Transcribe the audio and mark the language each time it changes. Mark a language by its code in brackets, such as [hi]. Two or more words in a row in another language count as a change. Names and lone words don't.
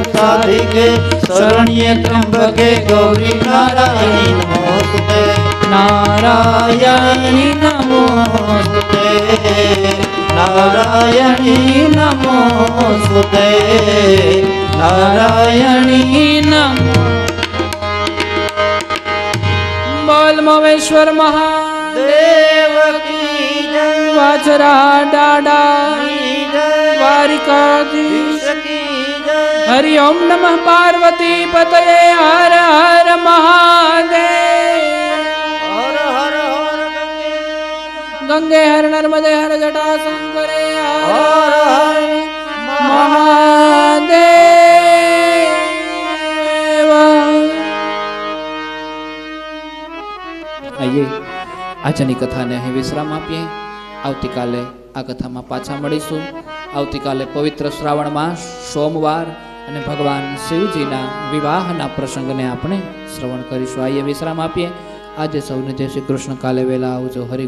[sa] साधिके शरण्ये त्र्यंबके गौरी नारायणी नमोस्तुते नारायणी नमोस्तुते नारायणी नमोस्तुते नारायणी [hi] नमो बोल मोवेश्वर महादेव की जय [sa] वाचरा डाडा द्वारिकाधीश हरि ओम नमः पार्वती पतये हर हर महादेव हर हर हर गंगे हर नर्मदे हर जटा शंकरे हर हर हर महादेव. [gu] आइए આજની કથાને અહીં વિશ્રામ આપીએ. આવતીકાલે આ કથામાં પાછા મળીશું. આવતીકાલે પવિત્ર શ્રાવણ માસ સોમવાર અને ભગવાન શિવજીના વિવાહના પ્રસંગને આપણે શ્રવણ કરીશું. આઈએ વિશ્રામ આપીએ. આજે સૌને જય શ્રી કૃષ્ણ. કાલે વહેલા આવજો.